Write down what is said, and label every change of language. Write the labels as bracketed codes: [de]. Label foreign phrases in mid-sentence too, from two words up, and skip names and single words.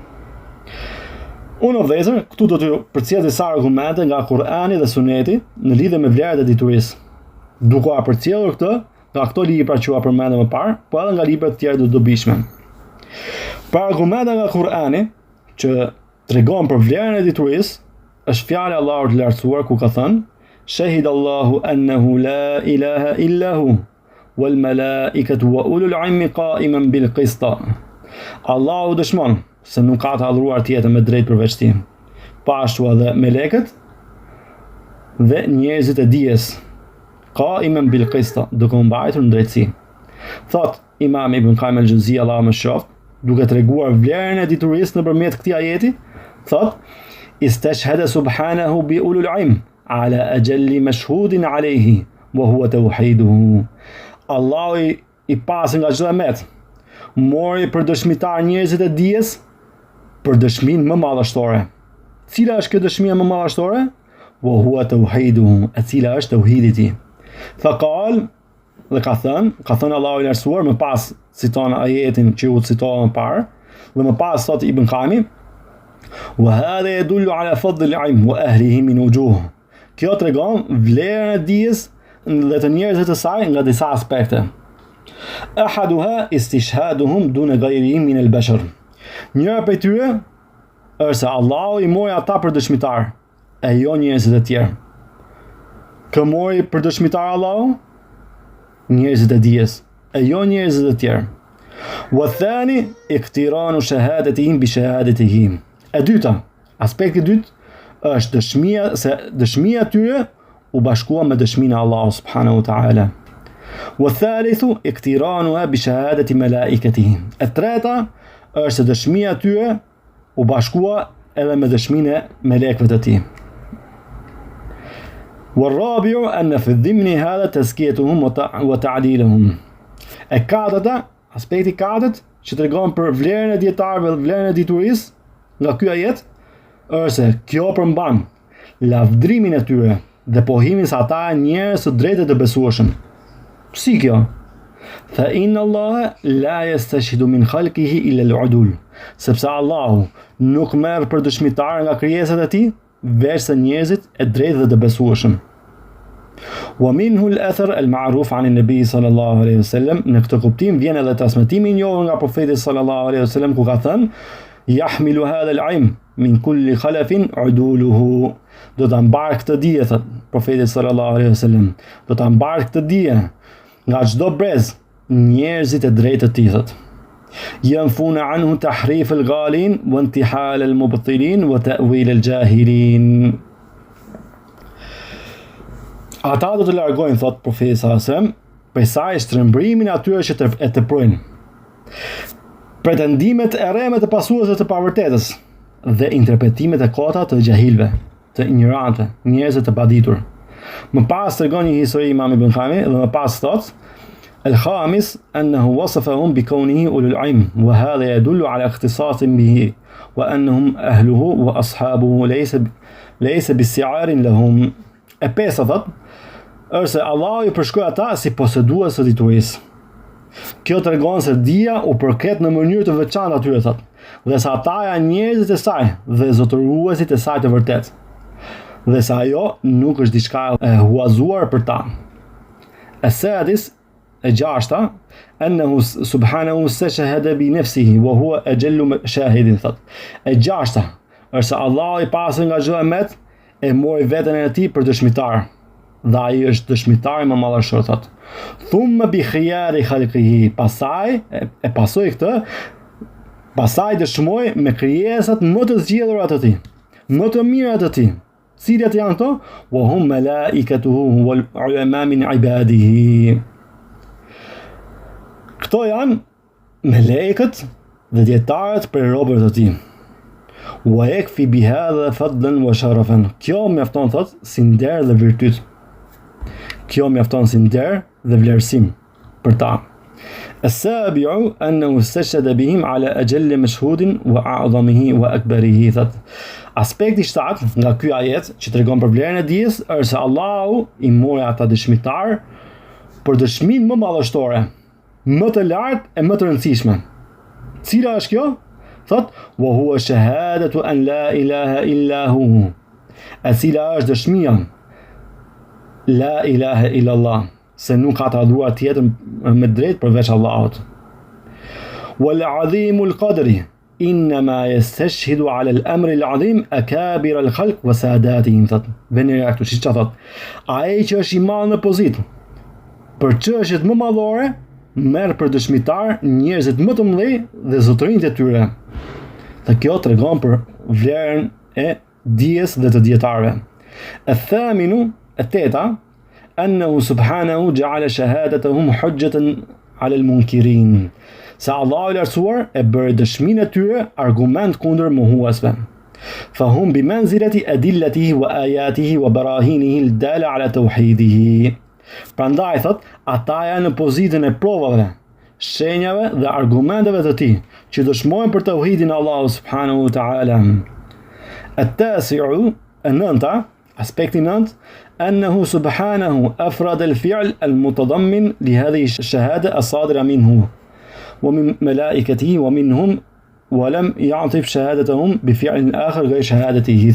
[sq] Unë o vëllezër, këtu do t'ju përcjell disa argumente nga Kur'ani dhe Suneti në lidhje me vlerat e diturisë, duke përcjellur këtë nga këto libra që u përmendëm më parë, po edhe nga libra të tjerë të dobishme. Për argumente nga Kur'ani që tregon për vlerën e diturisë, është fjala e Allahut të lartësuar ku ka thënë: [ar] "شهد الله أنه لا إله إلا هو والملائكة وأولو العلم قائما بالقسط." [sq] Allahu dëshmon se nuk ka të adhuruar tjetër me drejt përveç tij, pashtu edhe melekët dhe njerëzit e dijes, [ar] قائما بالقسط, [sq] duke u mbajtur në drejtësi. Thot Imam Ibn Qayyim al-Juzeyy, Allahu më shoft, duke treguar vlerën e diturisë nëpërmjet këtij ajeti, thot: [ar] "استشهد سبحانه بأولي العلم على أجل مشهود عليه وهو توحيده." [sq] Allahu i pasi nga çdo emet mori për dëshmitar njerëzit e dijes për dëshminë më madhështore. Cila është kjo dëshmia më madhështore? [ar] وهو توحيده, [sq] e cila është tauhidi i tij. Faqal, dhe ka thënë Allahu i lartësuar, më pas citon ajetin që u citova më parë, dhe më pas thot Ibn Qayyim: [ar] "وهذا يدل على فضل العلم وأهله من وجوه." [sq] Kjo tregon vlerën e dijes dhe të njerëzve të saj nga disa aspekte. [ar] أحدها استشهادهم دون غيرهم من البشر. [sq] Njëra prej tyre është se Allahu i mori ata për dëshmitar, e jo njerëzit e tjerë. Kë mori për dëshmitar Allahu? Njerëzit e dijes, e jo njerëzit e tjerë. [ar] والثاني اقتران شهادتهم بشهادتهم. [sq] E dyta, aspekti i dytë është dëshmia e tyre u bashkua me dëshminë e Allahut [ar] سبحانه وتعالى. والثالث اقترانها بشهادة ملائكتهم. [sq] E treta është se dëshmia e tyre u bashkua edhe me dëshminë e melekëve të tij. [ar] والرابع أن في الضمن هذا تزكيتهم وتعديلهم. [sq] E katërta, aspekti katërt që tregon për vlerën e dietarëve dhe vlerën e diturisë nga ky ajet është se kjo përmban lavdrimin e tyre dhe pohimin se ata janë njerëz të drejtë të besueshëm. Si kjo? [ar] فإن الله لا يستشهد من خلقه إلا العدول. [sq] Sepse Allahu nuk merr për dëshmitar nga krijesat e tij veçse njerëzit e drejtë dhe të besueshëm. [ar] ومنه الأثر المعروف عن النبي صلى الله عليه وسلم. [sq] Në këtë kuptim vjen edhe transmetimi i njohur nga profeti [ar] صلى الله عليه وسلم [sq] ku ka thënë: [ar] "يحمل هذا العلم من كل خلف عدوله." [sq] Do ta mbar këtë dije, thot profeti [ar] صلى الله عليه وسلم. [sq] Do ta mbar këtë dije nga çdo brez njerëzit e drejtë të tij, thot. [ar] ينفون عنه تحريف الغالين وانتحال المبطلين وتأويل الجاهلين. [sq] Ata do të largojnë, thot profeti [ar] صلى الله عليه وسلم, [sq] prej saj shtrembrimin atyre që e teprojnë, pretendimet e rreme të pasuesve të pavërtetës dhe interpretimet e kota të gjahilve, të ignorantëve, njerëzve të paditur. Më pas tregon një histori Imam Ibn Qayyim dhe më pas thot: [ar] "الخامس أنه وصفهم بكونهم أولي العلم وهذا يدل على اختصاصهم به وأنهم أهله وأصحابه ليس بمستعار لهم." [sq] E pesa thot është se Allahu i përshkroi ata si posedues të diturisë. Kjo tregon se dija u përket në mënyrë të veçantë atyre, thot, dhe se ata janë njerëzit e saj dhe zotëruesit e saj të vërtetë, dhe se ajo nuk është diçka e huazuar për ta. As-sadis, e gjashta, [ar] أنه سبحانه استشهد بنفسه وهو أجل شاهد, [sq] thot. E gjashta është se Allahu i pastër nga çdo emet e mori veten e tij për dëshmitar, dhe ai është dëshmitari më madhështor, thot. [ar] ثم بخيار خلقه, [sq] pasoi këtë, pasaj dëshmoi me krijesat më të zgjedhura të tij, më të mira të tij, Cilat janë këto? [ar] وهم ملائكته والعلماء من عباده. [sq] Këto janë melekët dhe dietarët për robërit e tij. [ar] ويكفي بهذا فضلا وشرفا. [sq] Kjo mjafton thot si nder dhe virtyt. Kjo mjafton si nder dhe vlerësim për ta. [ar] السابع أنه استشهد بهم على أجل مشهود وأعظمه وأكبره. [sq] Thot aspekti 7 nga ky ajet që tregon për vlerën e dijes është se Allahu I mori ata dëshmitar për dëshminë më madhështore, më të lartë e më të rëndësishme. Cila është kjo? [ar] Thot وهو شهادة أن لا إله إلا هو. [sq] E cila është dëshmia [ar] لا إله إلا الله, [sq] se nuk ka të adhuruar tjetër me drejt përveç Allahut. [ar] والعظيم القدر إنما يستشهد على الأمر العظيم أكابر الخلق وسادتهم. [sq] Thot vjen këtu siç thot ai që është I madh në pozitë për çështjet më madhore merr për dëshmitar njerëzit më të mëdhenj dhe zotërinjtë e tyre. Dhe kjo tregon për vlerën e dijes dhe të dietarëve. [ar] الثامن التاسع أنه سبحانه جعل شهادتهم حجة على المنكرين. [sq] Se Allahu I lartësuar e bëri dëshminë e tyre argument kundër mohuesve. [ar] فهم بمنزلة أدلته وآياته وبراهينه الدالة على توحيده. [sq] Prandaj thot, ata janë në pozitën e provave, shenjave dhe argumenteve të tij që dëshmojnë për tauhidin e Allahut [ar] سبحانه وتعالى. التاسع النونتا aspekti 9 أنه سبحانه أفرد الفعل المتضمن لهذه الشهادة الصادرة منه ومن ملائكته ومنهم ولم يعطف شهادتهم بفعل آخر غير شهادته.